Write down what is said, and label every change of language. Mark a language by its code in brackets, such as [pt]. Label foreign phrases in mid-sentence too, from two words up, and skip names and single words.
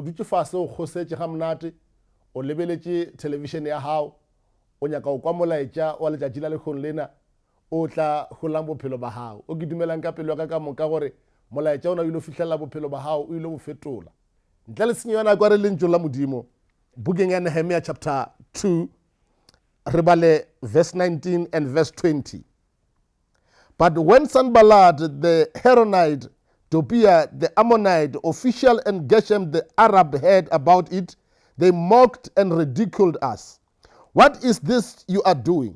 [nso] dutse fase o kgosetše ga mnate o lebeletše television ya hao o nyaka o kwa molaetša wa letšatši la lekgono lena o tla golang bophelo ba hao o ke dumelang ka pelo ya ka moka gore molaetša ona o ile o fihlelela bophelo ba hao o ile o fetola ntle le senyo ya nako a re lentšo la modimo bukeng ya Nehemia chapter 2 re bale verse 19 [en] and verse 20. But when Sanballat the Horonite, Tobiah the Ammonite official, and Geshem the Arab heard about it, they mocked and ridiculed us. What is this you are doing?